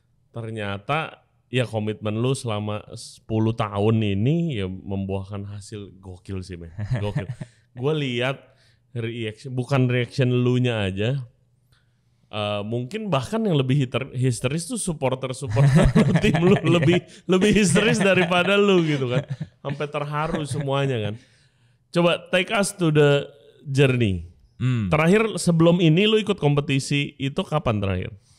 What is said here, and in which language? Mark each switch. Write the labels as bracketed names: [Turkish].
[Indonesian] Ternyata ya komitmen lu selama 10 tahun ini ya membuahkan hasil gokil sih, men. Gokil. Gue lihat bukan reaction lu nya aja. Mungkin bahkan yang lebih histeris tuh supporter tim lu lebih histeris daripada lu gitu kan. Sampai terharu semuanya kan. Coba [English] take us to the journey. [Indonesian] Terakhir sebelum ini lu ikut kompetisi itu kapan terakhir?